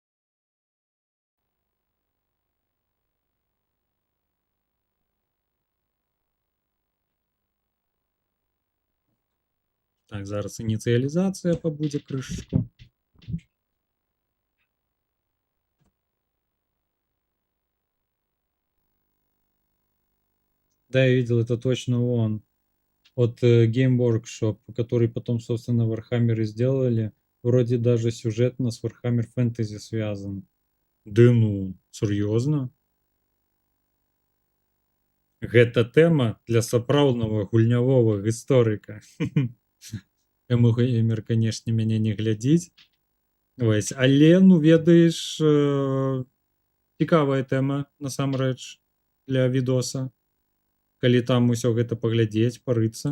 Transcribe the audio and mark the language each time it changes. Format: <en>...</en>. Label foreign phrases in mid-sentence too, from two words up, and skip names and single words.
<be>Так, зараз ініцыялізацыя пабудзе крышачку.</be> <ru>Да, я видел, это точно он. От Game Workshop, который потом, собственно, Warhammer сделали. Вроде даже сюжетно с Warhammer Fantasy связан.</ru> <be>Ды ну, сур'ёзна? Гэта тэма для сапраўднага гульнявога гісторыка. Таму геймер, канешне, мяне не глядзіць. Вось, але, ну, ведаеш, цікавая тэма насамрэч для відоса, калі там усё гэта паглядзець, парыцца.</be>